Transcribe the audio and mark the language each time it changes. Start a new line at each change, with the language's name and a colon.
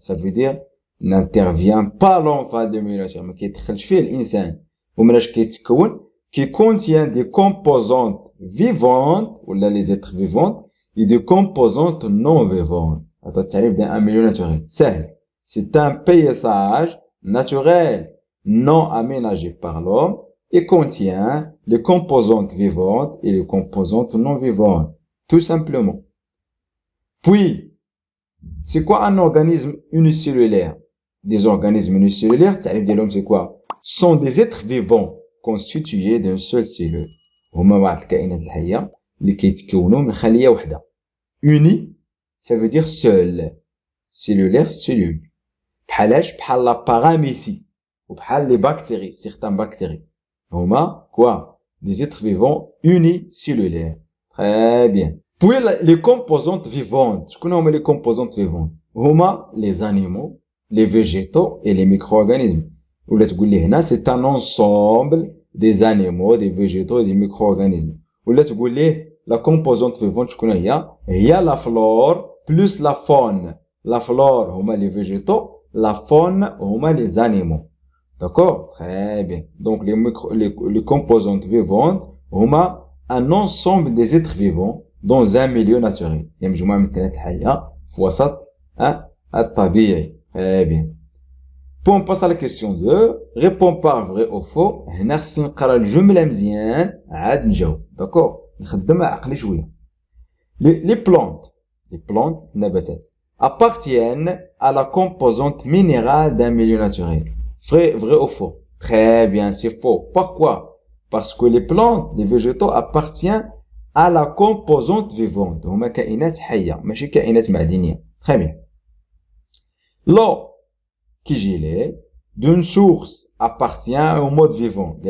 French: Ça veut dire n'intervient pas l'homme
Arabic: في هذا الميليو ناتوريل، ما كيدخلش فيه الانسان ومناش كيتكون.
French: qui contient des composantes vivantes ولا les êtres vivantes et des composantes non vivantes.
Arabic: هذا التعريف ديال un milieu naturel سهل.
French: c'est un paysage naturel non aménagé par l'homme et contient les composantes vivantes et les composantes non vivantes, tout simplement. Puis, c'est quoi un organisme unicellulaire? Des organismes unicellulaires, c'est quoi? Sont des êtres vivants constitués d'une seule cellule.
Arabic: هما بعض الكائنات الحية اللي كيتكونوا من خلية واحدة.
French: Uni, ça veut dire seul. Cellulaire, cellule. بحال la paramécie. وبحال les bactéries, certaines bactéries. هما quoi? Des êtres vivants unicellulaires. Très bien. Puis les composantes vivantes.
Arabic: شكون هما
French: les composantes vivantes? هما les animaux, les végétaux et les micro-organismes.
Arabic: ولا تقول لي هنا
French: c'est un ensemble des animaux, des végétaux et des micro-organismes.
Arabic: ولا تقول لي
French: la composante vivante
Arabic: شكون هي؟ هي
French: la flore plus la faune. La flore هما les végétaux, la faune هما les animaux. D'accord? Très bien. Donc les composantes vivantes هما un ensemble des êtres vivants dans un milieu naturel.
Arabic: يعني مجموعة من الكائنات الحية في وسط الطبيعي.
French: Très bien. Puis on passe à la question 2. Réponds par vrai ou faux.
Arabic: هنا خصني نقرا الجملة مزيان عاد نجاوب. D'accord? نخدم عقلي شوية.
French: Les plantes, نباتات, appartiennent à la composante minérale d'un milieu naturel. Vrai ou faux? Très bien, c'est faux. Pourquoi? Parce que les plantes, les végétaux appartiennent à la composante vivante.
Arabic: هما كائنات حية ماشي كائنات معدنية.
French: Très bien. L'eau
Arabic: كيجي ليه
French: d'une source appartient au mode vivant.